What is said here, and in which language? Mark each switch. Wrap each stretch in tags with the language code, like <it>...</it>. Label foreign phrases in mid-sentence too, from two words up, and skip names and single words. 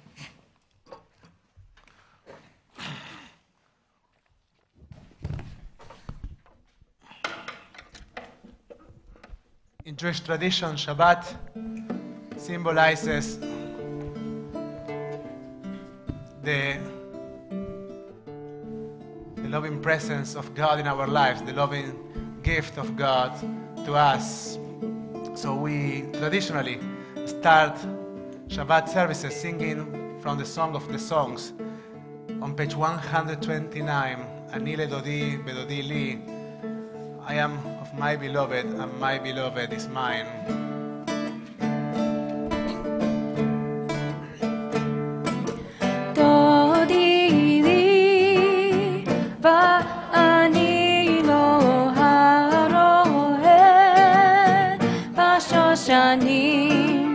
<en>In Jewish tradition, Shabbat symbolizes the loving presence of God in our lives, the loving gift of God to us. So we traditionally start Shabbat services singing from the Song of the Songs on page 129,</en> <he>אני לדודי ודודי לי.</he> <en>I am, of my beloved, and my beloved is mine.</en> <he>דודי לי ואני לא הרואה בשושנים.</he>